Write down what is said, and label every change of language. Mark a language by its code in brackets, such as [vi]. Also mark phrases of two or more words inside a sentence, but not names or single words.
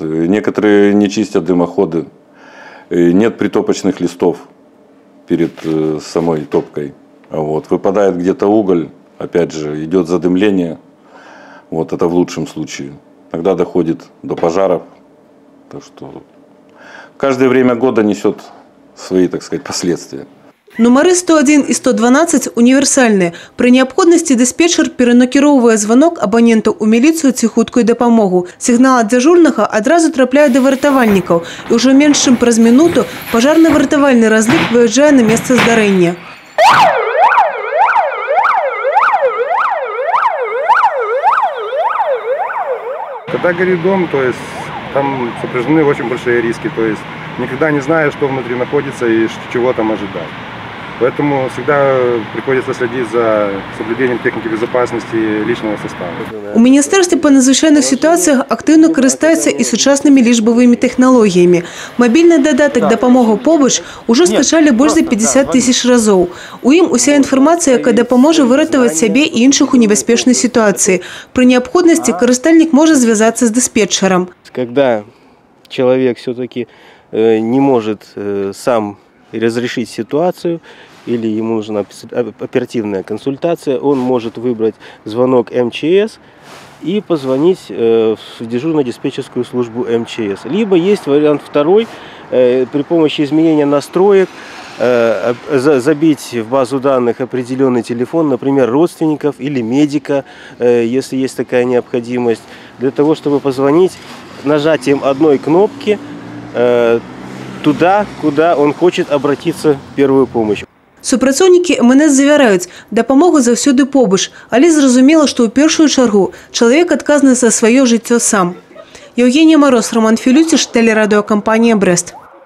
[ru] Некоторые не чистят дымоходы. Нет притопочных листов перед самой топкой. Вот. Выпадает где-то уголь, опять же, идет задымление. Вот это в лучшем случае. Иногда доходит до пожаров. Так что каждое время года несет свои, так сказать, последствия. [be] Нумары 101 і 112 універсальныя. Пры неабходнасці дыспетчер перанакіроўвае званок абанента ў міліцыю ці хуткую дапамогу. Сігнал ад дзяжурнага адразу трапляе да выратавальнікаў. І ўжо менш чым праз мінуту пажарна-выратавальны разлік выязджае на месца здарэння. [ru] Когда горит дом, то есть там сопряжены очень большие риски, то есть никогда не знаешь, что внутри находится и чего там ожидать. Поэтому всегда приходится следить за соблюдением техники безопасности личного состава. [be] У Міністэрстве па надзвычайных сітуацыях актыўна карыстаюцца і сучаснымі лічбавымі тэхналогіямі. Мабільны дадатак «Дапамога побач» ужо скачалі больш за 50 тысяч разоў. У ім уся інфармацыя, якая дапаможа выратаваць сябе і іншых у небяспечнай сітуацыі. Пры неабходнасці карыстальнік можа звязацца з дыспетчерам. [ru] Когда человек все-таки не может сам разрешить ситуацию, или ему нужна оперативная консультация, он может выбрать звонок МЧС и позвонить в дежурно-диспетчерскую службу МЧС. Либо есть вариант второй, при помощи изменения настроек забить в базу данных определенный телефон, например, родственников или медика, если есть такая необходимость, для того, чтобы позвонить нажатием одной кнопки туда, куда он хочет обратиться в первую помощь. [be] Супрацоўнікі МНС завяраюць, дапамога заўсёды побач, але зразумела, што ў першую чаргу чалавек адказны за сваё жыццё сам. [ru] Евгения Мороз, Роман Филютиш, телерадиокомпания «Брест».